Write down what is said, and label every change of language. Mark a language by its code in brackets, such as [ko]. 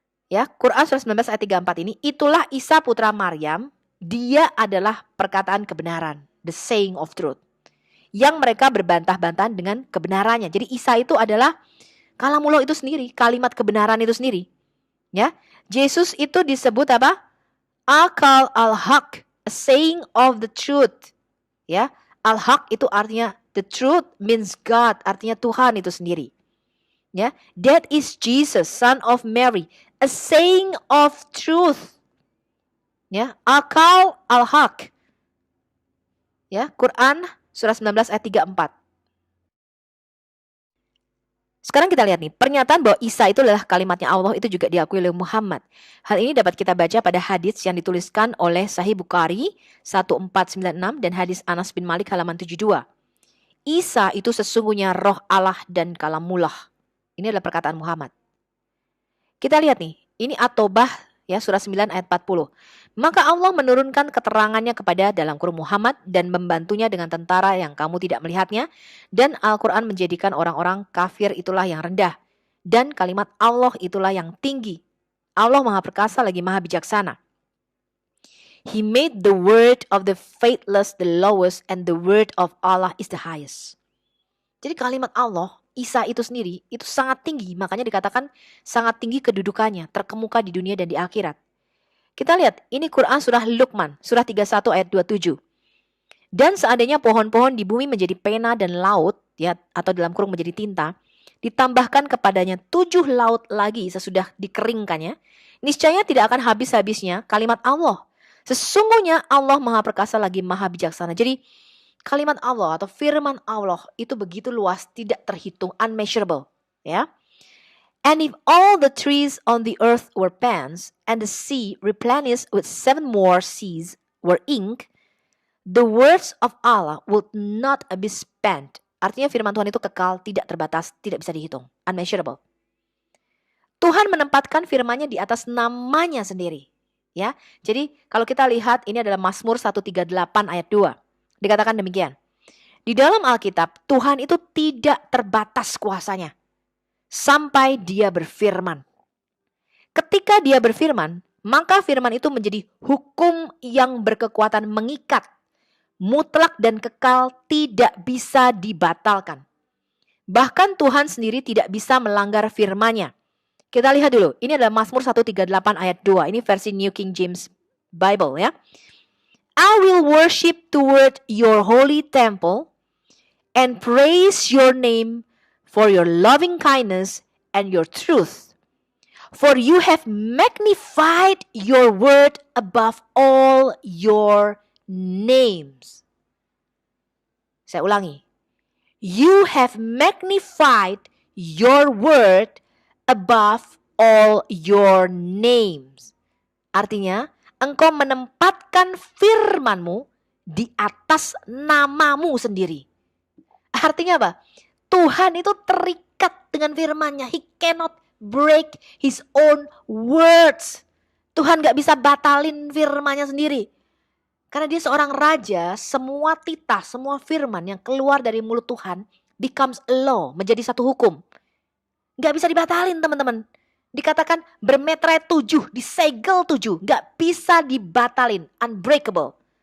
[id] Ya, Quran surah 19 ayat 34 ini, itulah Isa putra Maryam, dia adalah perkataan kebenaran, [en] the saying of truth. [id] Yang mereka berbantah-bantahan dengan kebenarannya. Jadi Isa itu adalah kalamullah itu sendiri, kalimat kebenaran itu sendiri. Ya, Yesus itu disebut apa? [en] Akal al-haq, a saying of the truth. [id] Ya, al-haq itu artinya [en] the truth means God, [id] artinya Tuhan itu sendiri. [en] Ya, that is Jesus, son of Mary, a saying of truth. [id] Ya, akal al-haq. Ya, Quran surah 19 ayat 34. Sekarang kita lihat nih, pernyataan bahwa Isa itu adalah kalimatnya Allah itu juga diakui oleh Muhammad. Hal ini dapat kita baca pada hadits yang dituliskan oleh Sahih Bukhari 1496 dan hadis Anas bin Malik halaman 72. Isa itu sesungguhnya roh Allah dan kalamullah. Ini adalah perkataan Muhammad. Kita lihat nih, ini At-Taubah ya surah 9 ayat 40. Maka Allah menurunkan keterangannya kepada dalam kurung Muhammad dan membantunya dengan tentara yang kamu tidak melihatnya, dan Al-Quran menjadikan orang-orang kafir itulah yang rendah dan kalimat Allah itulah yang tinggi. Allah Maha Perkasa lagi Maha Bijaksana. [en] He made the word of the faithless the lowest and the word of Allah is the highest. [id] Jadi kalimat Allah, Isa itu sendiri, itu sangat tinggi. Makanya dikatakan sangat tinggi kedudukannya, terkemuka di dunia dan di akhirat. Kita lihat, ini Quran surah Luqman, surah 31 ayat 27. Dan seandainya pohon-pohon di bumi menjadi pena dan laut, ya, atau dalam kurung menjadi tinta, ditambahkan kepadanya 7 laut lagi sesudah dikeringkannya, niscaya tidak akan habis-habisnya kalimat Allah. Sesungguhnya Allah Maha Perkasa lagi Maha Bijaksana. Jadi kalimat Allah atau firman Allah itu begitu luas, tidak terhitung, unmeasurable, ya. [en] And if all the trees on the earth were pens, and the sea replenished with 7 more seas were ink, the words of Allah would not be spent. [id] Artinya firman Tuhan itu kekal, tidak terbatas, tidak bisa dihitung, unmeasurable. Tuhan menempatkan firman-Nya di atas namanya sendiri, ya. Jadi kalau kita lihat ini adalah Mazmur 138 ayat 2. Dikatakan demikian. Di dalam Alkitab, Tuhan itu tidak terbatas kuasanya sampai Dia berfirman. Ketika Dia berfirman, maka firman itu menjadi hukum yang berkekuatan mengikat, mutlak dan kekal, tidak bisa dibatalkan. Bahkan Tuhan sendiri tidak bisa melanggar firman-Nya. Kita lihat dulu, ini adalah Mazmur 138 ayat 2, ini versi New King James Bible ya. [en] I will worship toward your holy temple and praise your name for your loving kindness and your truth. For you have magnified your word above all your names. [id] Saya ulangi. [en] You have magnified your word above all your names. [id] Artinya, engkau menempatkan firman-Mu di atas namamu sendiri. Artinya apa? Tuhan itu terikat dengan firman-Nya. [en] He cannot break his own words. [id] Tuhan gak bisa batalin firman-Nya sendiri. Karena dia seorang raja, semua titah, semua firman yang keluar dari mulut Tuhan [en] becomes a law, [id] menjadi satu hukum. Gak bisa dibatalin teman-teman. Dikatakan bermeterai 7, disegel 7, gak bisa dibatalin, unbreakable.